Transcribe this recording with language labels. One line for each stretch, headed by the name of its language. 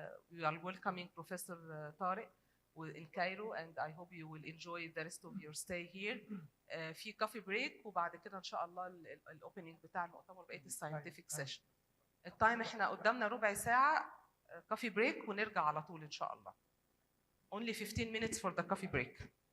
English: We are welcoming Professor Tarek in Cairo, and I hope you will enjoy the rest of your stay here.
Arabic: في
English: coffee break،
Arabic: وبعد كده ان شاء الله الاوبننج بتاع المؤتمر بقيه الساينتفك سيشن. التايم احنا قدامنا ربع ساعه،
English: coffee break
Arabic: ونرجع على طول إن شاء الله.
English: Only 15 minutes for the coffee break.